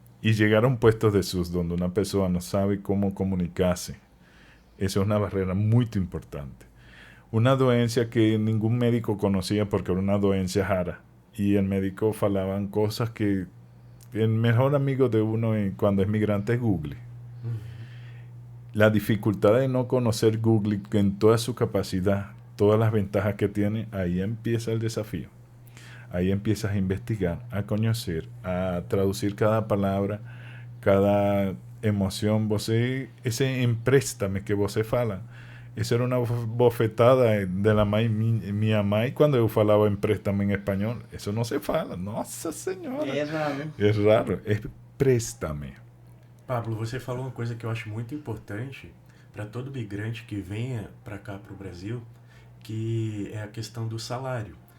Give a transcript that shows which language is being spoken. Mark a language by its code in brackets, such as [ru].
[pt] E chegaram puestos de SUS, onde uma pessoa não sabe como comunicar-se. Essa é uma barreira muito importante. Uma doença que nenhum médico conhecia porque era uma doença rara. E o médico falavam coisas que o melhor amigo de uno quando é migrante é Google. [es] La dificultad de no conocer Google en toda su capacidad, todas las ventajas que tiene, ahí empieza el desafío. Ahí empiezas a investigar, a conocer, a traducir cada palabra, cada emoción. [pt] Ese empréstame que você fala, essa era uma bofetada de la minha mãe quando eu falava empréstame em espanhol. Isso não se fala. Nossa Senhora. É raro. É raro. É préstame. Pablo, você falou uma coisa que eu acho muito importante para todo migrante que venha para cá, para o Brasil, que é a questão do salário.